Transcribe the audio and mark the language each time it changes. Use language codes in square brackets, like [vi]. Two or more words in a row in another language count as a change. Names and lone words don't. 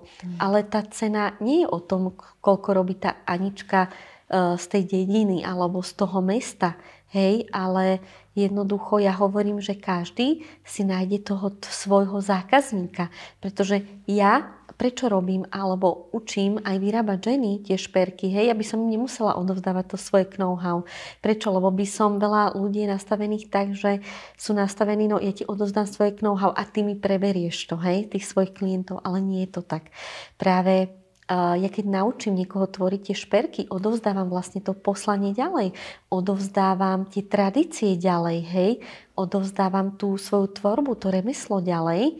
[sk] Ale tá cena nie je o tom, koľko robí tá Anička z tej dediny alebo z toho mesta, hej, ale jednoducho ja hovorím, že každý si nájde toho svojho zákazníka, pretože ja prečo robím alebo učím aj vyrábať ženy tie šperky, hej, aby som im nemusela odovzdávať to svoje know-how. Prečo? Lebo by som veľa ľudí nastavených tak, že sú nastavení, no ja ti odovzdám svoje know-how a ty mi preberieš to, hej, tých svojich klientov, ale nie je to tak. Práve ja keď naučím niekoho tvoriť tie šperky, odovzdávam vlastne to poslanie ďalej. Odovzdávam tie tradície ďalej, hej. Odovzdávam tú svoju tvorbu, to remeslo ďalej.